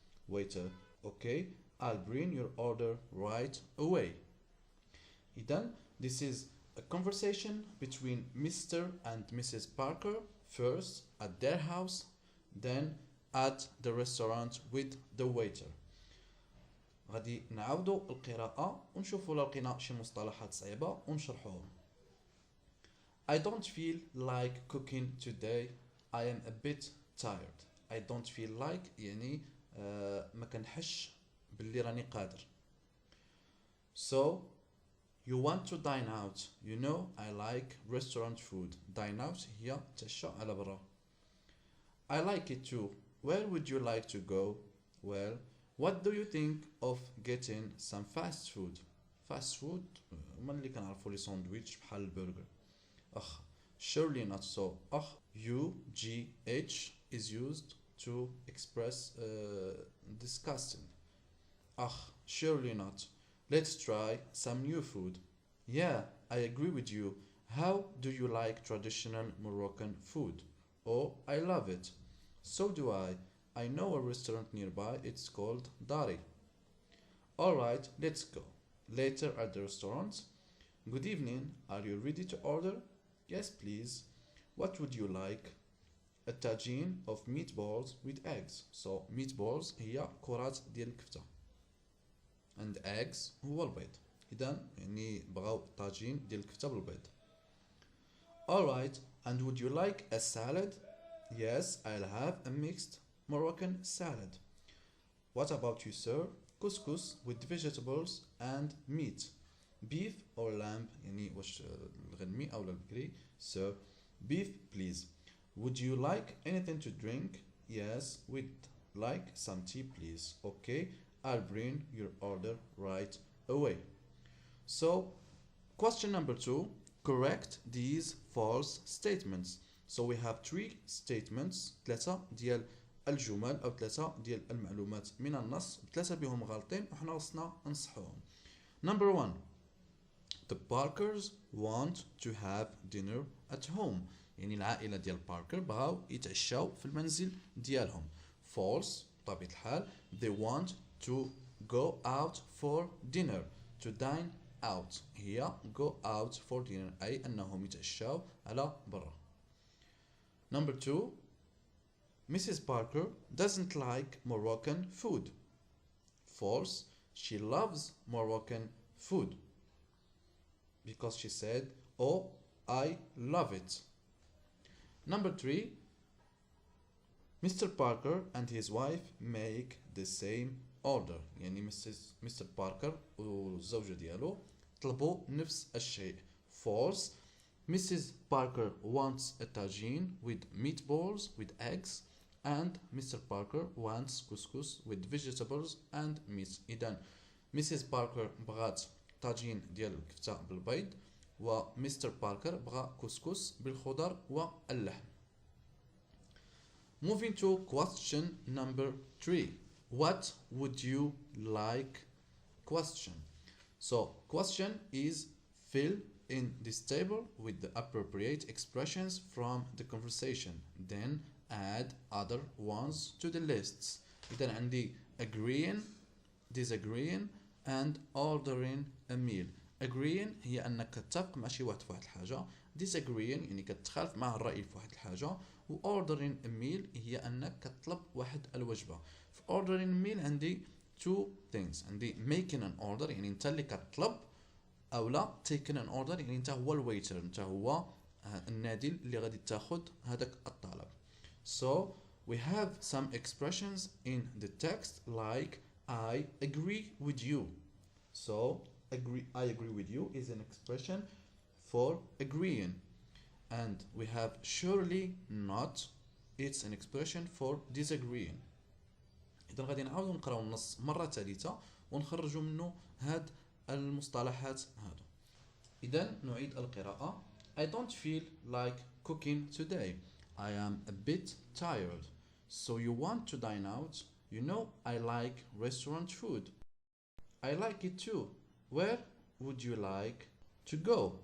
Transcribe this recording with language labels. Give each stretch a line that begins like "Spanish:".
English: Waiter, okay, I'll bring your order right away. Then, this is a conversation between Mr. and Mrs. Parker, first at their house, then at the restaurant with the waiter.
Arabic: غادي نعاودوا القراءة ونشوفوا لو لقينا شي مصطلحات صعيبة ونشرحوهم.
English: I don't feel like cooking today. I am a bit tired. I don't feel like
Arabic: يعني ما كنحش باللي راني قادر.
English: So you want to dine out. You know I like restaurant food. Dine out
Arabic: هي تعشى على برا.
English: I like it too. Where would you like to go? Well, what do you think of getting some fast food? Fast food
Arabic: هما اللي كنعرفوا لي ساندويتش بحال البرجر.
English: Surely not so. UGH is used to express disgusting. Surely not. Let's try some new food. Yeah, I agree with you. How do you like traditional Moroccan food? Oh, I love it. So do I. I know a restaurant nearby. It's called Dari. All right, let's go. Later at the restaurant. Good evening. Are you ready to order? Yes, please. What would you like? A tagine of meatballs with eggs.
Arabic: So meatballs هي كرات ديال الكفتة.
English: And eggs
Arabic: هو البيض. إذا يعني بغاو طاجين ديال الكفتة بالبيض.
English: Alright, and would you like a salad? Yes, I'll have a mixed Moroccan salad. What about you, sir? Couscous with vegetables and meat. Beef or lamb
Arabic: يعني واش الغنمي أو البقري.
English: Sir, beef please. Would you like anything to drink? Yes, we'd like some tea please. Okay, I'll bring your order right away. So, question number 2, correct these false statements. So we have 3 statements,
Arabic: 3 ديال الجمل أو 3 ديال المعلومات من النص، 3 بهم غالطين وحنا وصلنا نصحوهم.
English: Number 1, the Parkers want to have dinner at home.
Arabic: يعني العائلة ديال باركر بغاو يتعشاو في المنزل ديالهم.
English: False
Arabic: بطبيعة الحال.
English: They want to go out for dinner. To dine out.
Arabic: هي
English: go out for dinner
Arabic: أي أنهم يتعشوا على برا.
English: Number 2, Mrs. Parker doesn't like Moroccan food. False. She loves Moroccan food. Because she said, oh, I love it. Number 3, Mr. Parker and his wife make the same order.
Arabic: يعني Mr. Parker والزوجة ديالو طلبوا نفس الشيء.
English: False. Mrs. Parker wants a tagine with meatballs with eggs and Mr. Parker wants couscous with vegetables and meat.
Arabic: إذن Mrs. Parker بغات طاجين ديال الكفتة بالبيض و Mr. Parker بغا كسكس بالخضر واللحم.
English: Moving to question number 3. What would you like? Question. So question is fill in this table with the appropriate expressions from the conversation. Then add other ones to the lists.
Arabic: إذا عندي
English: agreeing, disagreeing and ordering a meal.
Arabic: Agreeing هي أنك تتفق مع شي واحد في واحد الحاجة. Disagreeing يعني كتخالف معه الرأي في واحد الحاجة. و ordering a meal هي أنك كتطلب واحد الوجبة. في ordering a meal عندي
English: two things.
Arabic: عندي
English: making an order
Arabic: يعني أنت اللي كتطلب أو لا taking an order يعني أنت هو الويتر أنت هو النادل اللي غادي تاخد هذاك الطلب.
English: So we have some expressions in the text like I agree with you. So I agree with you is an expression for agreeing. And we have surely not, it's an expression for disagreeing.
Arabic: إذا غادي نعاودو نقراو النص مرة ثالثة ونخرجوا منه هاد المصطلحات هادو. إذا نعيد القراءة.
English: I don't feel like cooking today. I am a bit tired. So you want to dine out? You know I like restaurant food. I like it too. Where would you like to go?